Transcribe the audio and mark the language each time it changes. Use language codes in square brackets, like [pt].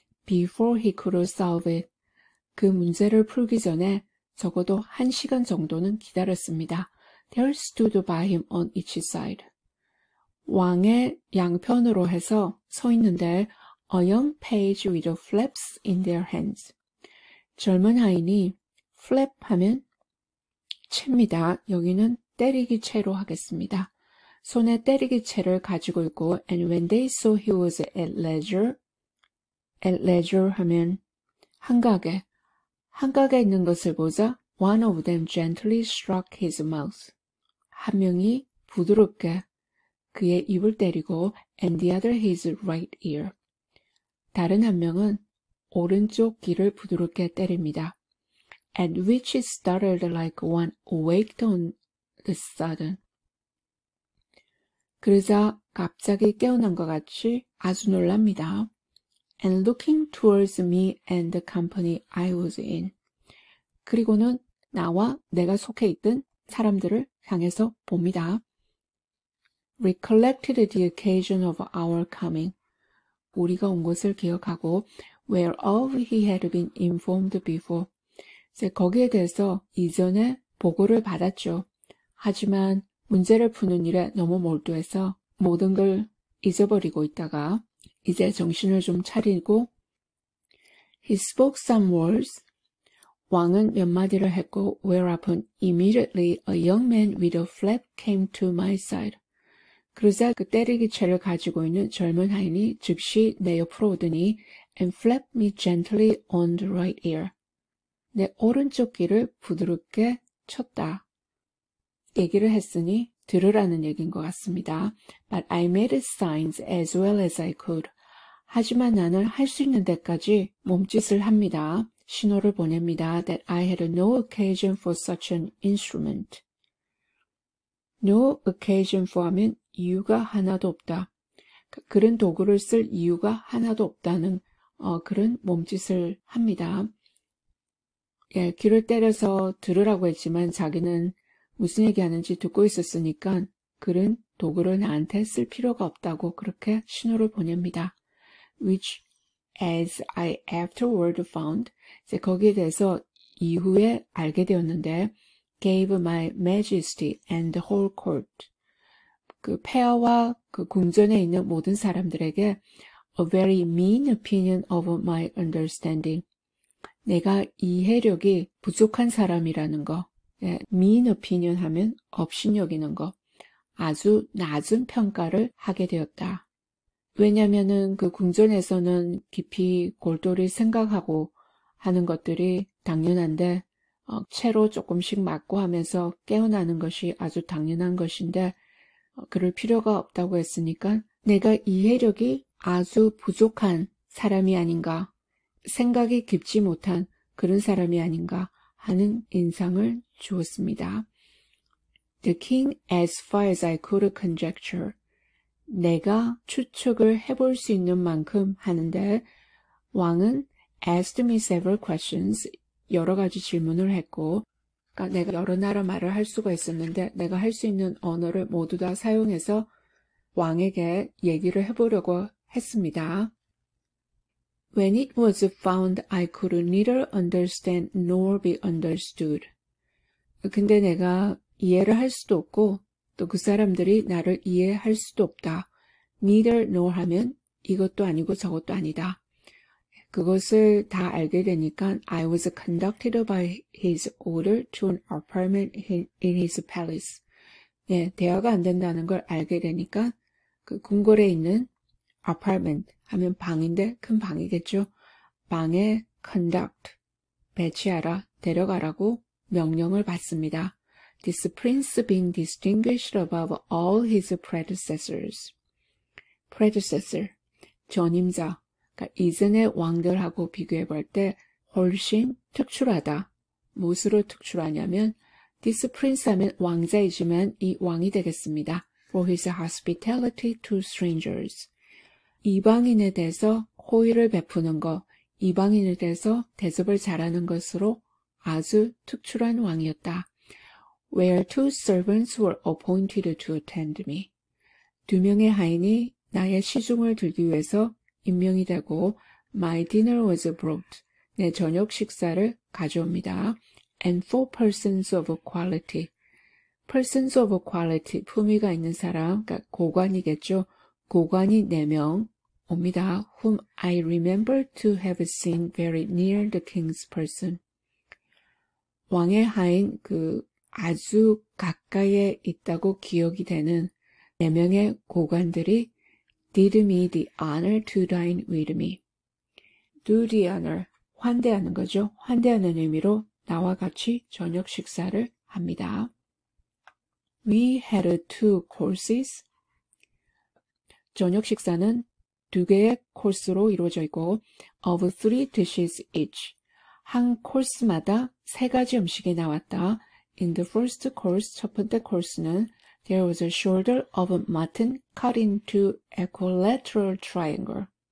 [en] Before he could solve it. [ko] 그 문제를 풀기 전에 적어도 1시간 정도는 기다렸습니다. [en] There stood by him on each side. [ko] 왕의 양편으로 해서 서 있는데 [en] a young page with flaps in their hands. [ko] 젊은 하인이 flap 하면 채입니다. 여기는 때리기 채로 하겠습니다. 손에 때리기 채를 가지고 있고 [en] and when they saw he was at leisure [ko] 하면 한가하게 있는 것을 보자 [en] One of them gently struck his mouth. [ko] 한 명이 부드럽게 그의 입을 때리고 [en] and the other his right ear. [ko] 다른 한 명은 오른쪽 귀를 부드럽게 때립니다. [en] At which it startled like one awaked on the sudden. [ko] 그러자 갑자기 깨어난 것 같이 아주 놀랍니다. [en] And looking towards me and the company I was in. [ko] 그리고는 나와 내가 속해 있던 사람들을 향해서 봅니다. [en] Recollected the occasion of our coming. [ko] 우리가 온 것을 기억하고 [en] whereof he had been informed before. [ko] 거기에 대해서 이전에 보고를 받았죠. 하지만 문제를 푸는 일에 너무 몰두해서 모든 걸 잊어버리고 있다가 이제 정신을 좀 차리고 [en] He spoke some words. [ko] 왕은 몇 마디를 했고 [en] whereupon immediately a young man with a flap came to my side. [ko] 그러자 그 때리기채를 가지고 있는 젊은 하인이 즉시 내 옆으로 오더니 [en] and flapped me gently on the right ear. [ko] 내 오른쪽 귀를 부드럽게 쳤다. 얘기를 했으니 들으라는 얘기인 것 같습니다. [en] But I made signs as well as I could. [ko] 하지만 나는 할 수 있는 데까지 몸짓을 합니다. 신호를 보냅니다. [en] That I had no occasion for such an instrument. No occasion for [ko] 하면 이유가 하나도 없다. 그런 도구를 쓸 이유가 하나도 없다는 그런 몸짓을 합니다. 예, 귀를 때려서 들으라고 했지만 자기는 무슨 얘기하는지 듣고 있었으니까 그런 도구를 나한테 쓸 필요가 없다고 그렇게 신호를 보냅니다. [en] Which, as I afterward found, [ko] 이제 거기에 대해서 이후에 알게 되었는데, [en] gave my majesty and the whole court. [ko] 그 폐하와 그 궁전에 있는 모든 사람들에게 [en] a very mean opinion of my understanding. [ko] 내가 이해력이 부족한 사람이라는 거. 예, mean opinion 하면 업신여기는 거. 아주 낮은 평가를 하게 되었다. 왜냐면은 그 궁전에서는 깊이 골똘히 생각하고 하는 것들이 당연한데 채로 조금씩 맞고 하면서 깨어나는 것이 아주 당연한 것인데 그럴 필요가 없다고 했으니까 내가 이해력이 아주 부족한 사람이 아닌가, 생각이 깊지 못한 그런 사람이 아닌가 하는 인상을 주었습니다. [en] The king, as far as I could conjecture. [ko] 내가 추측을 해볼 수 있는 만큼 하는데 왕은 [en] asked me several questions. [ko] 여러 가지 질문을 했고 그러니까 내가 여러 나라 말을 할 수가 있었는데 내가 할 수 있는 언어를 모두 다 사용해서 왕에게 얘기를 해보려고 했습니다. [en] When it was found I could neither understand nor be understood. [ko] 근데 내가 이해를 할 수도 없고 또 그 사람들이 나를 이해할 수도 없다. neither nor 하면 이것도 아니고 저것도 아니다. 그것을 다 알게 되니까 [en] I was conducted by his order to an apartment in his palace. [ko] 네, 대화가 안 된다는 걸 알게 되니까 그 궁궐에 있는 apartment 하면 방인데 큰 방이겠죠. 방에 conduct, 배치하라, 데려가라고 명령을 받습니다. [en] This prince being distinguished above all his predecessors. [ko] predecessor, 전임자. 그러니까 이전의 왕들하고 비교해 볼 때 훨씬 특출하다. 무엇으로 특출하냐면 this prince 하면 왕자이지만 이 왕이 되겠습니다. [en] For his hospitality to strangers. [ko] 이방인에 대해서 호의를 베푸는 것, 이방인에 대해서 대접을 잘하는 것으로 아주 특출한 왕이었다. [en] Where two servants were appointed to attend me. [ko] 2명의 하인이 나의 시중을 들기 위해서 임명이 되고 [en] my dinner was brought. [ko] 내 저녁 식사를 가져옵니다. [en] And 4 persons of quality. [ko] persons of quality, 품위가 있는 사람, 그러니까 고관이겠죠. 고관이 4명 옵니다. [en] Whom I remember to have seen very near the king's person. [ko] 왕의 하인 아주 가까이에 있다고 기억이 되는 4명의 고관들이 [en] did me the honor to dine with me. [ko] do the honor, 환대하는 거죠. 환대하는 의미로 나와 같이 저녁 식사를 합니다. [en] We had 2 courses. [ko] 저녁 식사는 2개의 코스로 이루어져 있고 [en] of 3 dishes each. [ko] 한 코스마다 3가지 음식이 나왔다. [en] In the first course, [ko] 첫 번째 코스는 [en] there was a shoulder of mutton cut into equilateral triangle.